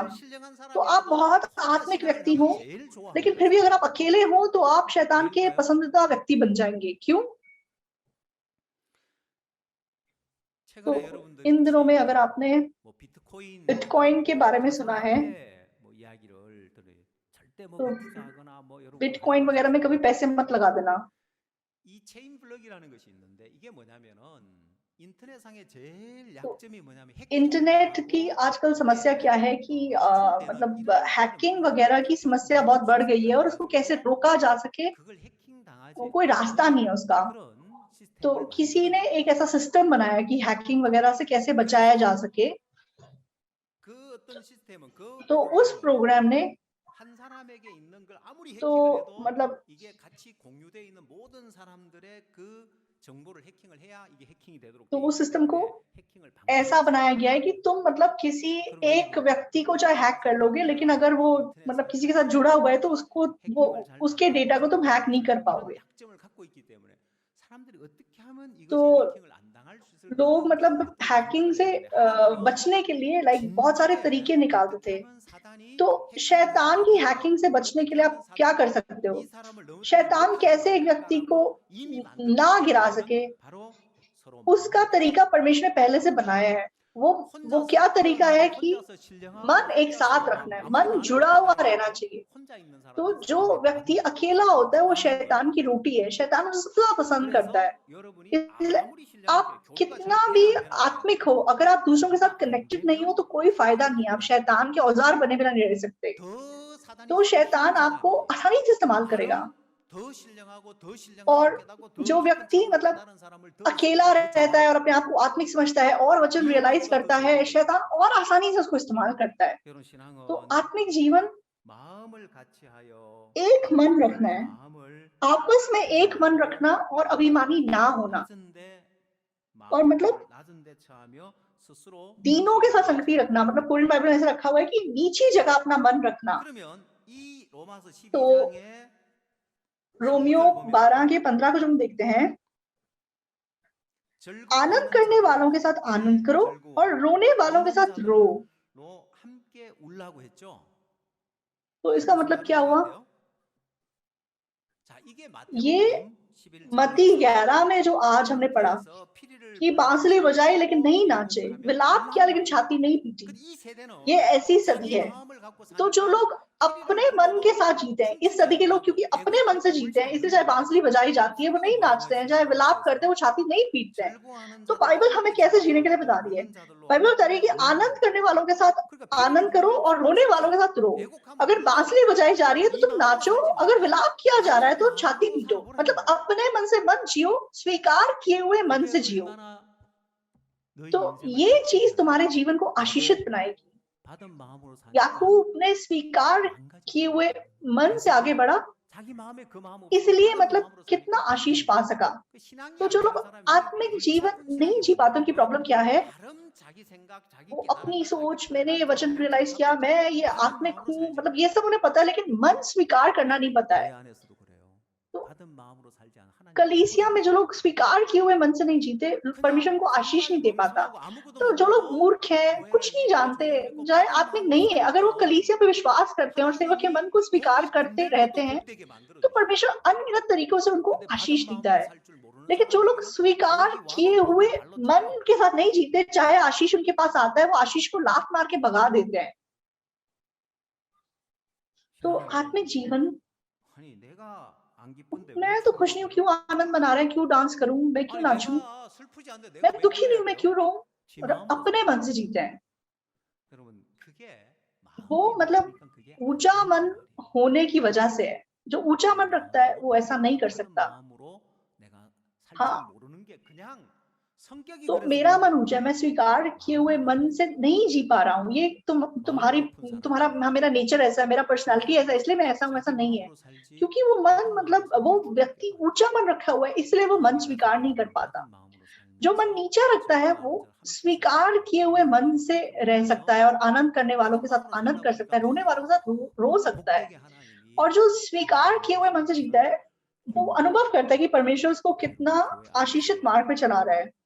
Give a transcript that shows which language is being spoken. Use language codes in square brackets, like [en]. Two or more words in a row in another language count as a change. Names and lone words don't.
[hi] तो आप बहुत आत्मिक व्यक्ति हो, लेकिन फिर भी अगर आप अकेले हो तो आप शैतान के पसंदीदा व्यक्ति बन जाएंगे। क्यों? तो इन दिनों में अगर आपने बिटकॉइन के बारे में सुना है, तो बिटकॉइन वगैरह में कभी पैसे मत लगा देना। [ko] 이 체인 블럭이라는 것이 있는데 이게 뭐냐면은 인터넷상의 제일 [hi] तो [ko] 약점이 뭐냐면 [hi] इंटरनेट की आजकल समस्या क्या है कि मतलब हैकिंग वगैरह की समस्या बहुत बढ़ गई है, और उसको कैसे रोका जा सके [ko] 그걸 해킹 당하지 [hi] वो कोई रास्ता नहीं है उसका। [ko] 그런 [hi] तो [ko] 시스템을 [hi] किसी ने एक ऐसा सिस्टम बनाया कि हैकिंग वगैरह से कैसे बचाया जा सके। [ko] 그 어떤 시스템은 그 [hi] तो उस [ko] 프로그램이 [hi] प्रोग्राम ने [ko] 한 사람에게 있는 걸 아무리 [hi] तो [ko] 해킹을 해도 [hi] मतलब [ko] 이게 같이 공유되어 있는 모든 사람들의 그 정보를 해킹을 해야 이게 해킹이 되도록 [hi] तो [ko] 돼 [hi] वो [ko] 있기 [hi] सिस्टम को [ko] 때문에 해킹을 [hi] ऐसा [ko] 방지할 [hi] बनाया [ko] 수 [hi] गया है कि तुम मतलब किसी एक व्यक्ति को चाहे हैक कर लोगे, लेकिन अगर वो मतलब किसी के साथ जुड़ा हुआ है तो उसको वो उसके डेटा को तुम हैक नहीं कर [ko] 이런 [hi] पाओगे। [ko] 약점을 갖고 있기 때문에 사람들이 어떻게 하면 이것이 [hi] तो [ko] 해킹을 안 당할 수 있을까 [hi] लोग [ko] 하는 [hi] मतलब [ko] 어떤 [hi] हैकिंग से [ko] 방법을 하면 [hi] बचने के लिए लाइक बहुत सारे [ko] 진작에 [hi] तरीके निकालते [ko] 어떻게 [hi] थे। [ko] 하면 사단이 [hi] तो [ko] 해킹을 [hi] शैतान की [ko] 해서 [hi] हैकिंग से बचने के [ko] 어떻게 [hi] लिए [ko] 하면 [hi] आप क्या कर [ko] 사단이 [hi] सकते हो? [ko] 이 사람을 넘어뜨리지 [hi] शैतान [ko] 못할 수 [hi] कैसे एक व्यक्ति को [ko] 있을까라고 이미 만든 [hi] ना गिरा [ko] 방법은 [hi] सके, [ko] 바로 서로 [hi] उसका [ko] 마음을 [hi] तरीका परमेश्वर ने पहले से बनाया है। वो क्या तरीका है कि [ko] 혼자서 신령하고 [hi] मन एक [ko] 혼자서 [hi] साथ [ko] 용하고 [hi] रखना है, [ko] 아무도 [hi] मन [ko] 남의 [hi] जुड़ा [ko] 곁에 [hi] हुआ [ko] 가지 [hi] रहना [ko] 말고 [hi] चाहिए। [ko] 혼자 있는 [hi] तो [ko] 사람은 [hi] जो [ko] 사단의 [hi] व्यक्ति [ko] 밥이고 [hi] अकेला होता है वो [ko] 당하는 [hi] शैतान [ko] 거예요. [hi] की रोटी है, शैतान उसे सबसे ज्यादा पसंद करता है। [ko] 그래서 여러분이 [hi] इसलिए [ko] 아무리 신령하게 [hi] आप [ko] 교류가 잘 [hi] कितना भी [ko] 되나 안 되나 [hi] आत्मिक हो, अगर आप दूसरों के साथ [ko] 교류가 안 [hi] कनेक्टेड नहीं हो [ko] 되면 [hi] तो कोई फायदा नहीं है, आप [ko] 사단의 [hi] शैतान के औजार बने बिना नहीं रह सकते। [ko] 더 사단이 [hi] तो [ko] 쓰는 [hi] शैतान [ko] 힘은 [hi] आपको [ko] 차단이에요. [hi] आसानी से इस्तेमाल करेगा। [ko] 나름 더 신령하고 더 신령하고 [hi] और [ko] 깨닫고 더 [hi] जो [ko] 깊은 [hi] व्यक्ति [ko] 차원으로 [hi] मतलब [ko] 깨달은 사람을 더 [hi] अकेला [ko] 쓰고 더 [hi] रहता है [ko] 잘해요. [hi] और अपने आप को आत्मिक समझता है और वचन रियलाइज [ko] 이용하기가 더 [hi] करता है, [ko] 수월해져요. [hi] शैतान और आसानी से उसको इस्तेमाल करता है। [ko] 여러분 [hi] तो [ko] 신앙은 [hi] आत्मिक जीवन [ko] 마음을 같이 하여 [hi] एक मन रखना [ko] 서로의 [hi] है, [ko] 마음을 [hi] आपस में [ko] 낮추지 [hi] एक मन [ko] 말고 [hi] रखना और अभिमानी ना होना, [ko] 낮은데 [hi] और मतलब [ko] 낮은데 처하며 스스로 [hi] दीनों के साथ [ko] 지혜로운 [hi] संगति [ko] 척하라. [hi] रखना। मतलब [en] Korean Bible [hi] में ऐसा रखा हुआ है कि नीची जगह अपना मन रखना। [ko] 그러면 이 로마서 [hi] तो [ko] 12장의 [hi] रोमियो [ko] 16절 보면 [hi] 12 के 15 को जब हम देखते हैं, आनंद करने वालों के साथ आनंद करो और रोने वालों के साथ रो। [ko] 로 함께 울라고 했죠. [hi] तो इसका मतलब क्या हुआ? [ko] 자, 이게 [hi] ये [ko] 마태복음 11장 [hi] मत्ती 11 में जो आज हमने पढ़ा कि बांसुरी बजाई लेकिन नहीं नाचे, विलाप किया लेकिन छाती नहीं पीटी, [ko] 이 세대는 [hi] ये ऐसी सदी [ko] 자기 [hi] है। [ko] 마음을 갖고 [hi] तो जो [ko] 사니까 [hi] लोग अपने मन के साथ जीते हैं, इस सदी के लोग क्योंकि अपने मन से जीते हैं, इसलिए चाहे बांसुरी बजाई जाती है वो नहीं नाचते हैं, चाहे विलाप करते हैं वो छाती नहीं पीटते हैं। तो बाइबल हमें कैसे जीने के लिए बता रही है? बाइबल बता रही है कि आनंद करने वालों के साथ आनंद करो और रोने वालों के साथ रो। अगर बांसुरी बजाई जा रही है तो तुम नाचो, अगर विलाप किया जा रहा है तो छाती पीटो। मतलब अपने मन से मत जियो, स्वीकार किए हुए मन से जियो। तो ये चीज तुम्हारे जीवन को आशीषित बनाएगी। [ko] 받은 마음으로 사니까 [hi] याकूब ने स्वीकार किए हुए मन से आगे बढ़ा, [ko] 자기 마음에 그 마음 없이 [hi] इसलिए [ko] 받은 [hi] मतलब [ko] 마음으로 [hi] कितना [ko] 사니까 [hi] आशीष पा सका। [ko] 그 신앙이 [hi] तो [ko] 안 [hi] जो [ko] 되는 [hi] लोग [ko] 사람이 [hi] आत्मिक [ko] 골치 [hi] जीवन [ko] 아픈 [hi] नहीं [ko] 신앙이 [hi] जी पाते, उनकी [ko] 뭐냐면 [hi] प्रॉब्लम क्या है? [ko] 나름 자기 생각, 자기 [hi] वो [ko] 깨달은 [hi] अपनी [ko] 것, [hi] सोच, [ko] 자기 [hi] मैंने ये [ko] 판단, [hi] वचन [ko] 자기 [hi] रियलाइज [ko] 행동을 [hi] किया, [ko] 갖고 [hi] मैं ये [ko] 받은 [hi] आत्मिक [ko] 마음으로 [hi] हूँ, [ko] 살지 [hi] मतलब ये सब उन्हें पता है, लेकिन मन स्वीकार करना नहीं पता है। [ko] 교회 안에서도 그래요. [hi] तो [ko] 받은 마음으로 살지 않아 하나님 [hi] कलीसिया में जो लोग स्वीकार किए हुए मन से नहीं जीते, परमेश्वर को आशीष नहीं दे पाता। तो जो लोग मूर्ख हैं, कुछ नहीं जानते, चाहे आत्मिक नहीं है, अगर वो कलीसिया पे विश्वास करते हैं और सेवक के मन को स्वीकार करते रहते हैं, तो परमेश्वर अनगिनत तरीकों से उनको आशीष देता है। लेकिन जो लोग स्वीकार किए हुए मन के साथ नहीं जीते, चाहे आशीष उनके पास आता है, वो आशीष को लात मार के भगा देते हैं। तो आत्मिक जीवन, [ko] 아니 내가 안 기쁜데 [hi] मैं तो खुश नहीं हूँ, क्यों आनंद मना रहे हैं, क्यों डांस करूं, मैं क्यों [ko] 아니 [hi] नाचूं, [ko] 내가 슬프지 않는데 [hi] मैं [ko] 내가 왜 [hi] दुखी नहीं [ko] 울어야 [hi] हूं, मैं [ko] 돼요? [hi] क्यों रोऊं। [ko] 지 [hi] और [ko] 마음으로 [hi] अपने [ko] 살아요. [hi] मन से जीते हैं। [ko] 여러분 그게 [hi] वो [ko] 마음이 [hi] मतलब [ko] 높으니까 그게 [hi] ऊंचा [ko] 안 [hi] मन [ko] 되는 말이에요. [hi] होने की वजह से है। जो ऊंचा मन रखता है वो ऐसा नहीं कर [ko] 다른 [hi] सकता। [ko] 마음으로 내가 살지 [hi] हाँ, [ko] 모르는 게 그냥 성격이 [hi] तो [ko] 그래서 [hi] मेरा [ko] 그런 [hi] मन [ko] 거예요. [hi] ऊंचा है, मैं स्वीकार किए हुए मन से नहीं जी पा रहा हूँ, ये तुम्हारी [ko] 마음이 높은 [hi] तुम्हारा [ko] 사람은 [hi] हाँ, मेरा नेचर ऐसा है, मेरा पर्सनालिटी ऐसा है, इसलिए मैं ऐसा हूँ, ऐसा [ko] 자기 [hi] नहीं है। [ko] 마음으로 살지 [hi] क्योंकि वो मन [ko] 받은 [hi] मतलब [ko] 마음으로 [hi] वो [ko] 살지 [hi] व्यक्ति ऊंचा मन रखा हुआ है, इसलिए वो मन स्वीकार नहीं कर पाता। [ko] 받은 마음으로 살면 [hi] जो मन नीचा रखता है वो स्वीकार किए हुए मन से रह सकता है और आनंद करने वालों के साथ आनंद कर सकता है, रोने वालों के साथ रो सकता है। और जो स्वीकार किए हुए मन से जीता है वो अनुभव करता है कि परमेश्वर उसको कितना आशीषित मार्ग पे चला रहा है।